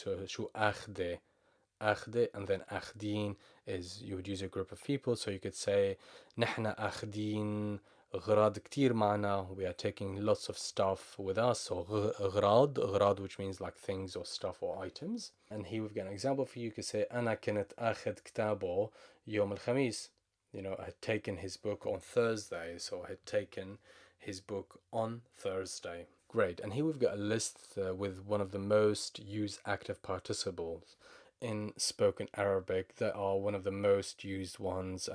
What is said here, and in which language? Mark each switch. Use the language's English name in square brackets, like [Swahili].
[English] So [Arabic] شو أخذ, [English] and then أخذين is you would use a group of people. So you could say [Arabic] نحن أخذين أغراض كتير معنا, [English] we are taking lots of stuff with us. So أغراض, which means like things or stuff or items. And here we've got an example for you. You could say [Arabic] أنا كنت أخذ كتابه يوم الخميس. [English] I had taken his book on Thursday, so I had taken his book on Thursday. Great, and here we've got a list with one of the most used active participles in spoken Arabic that are one of the most used ones.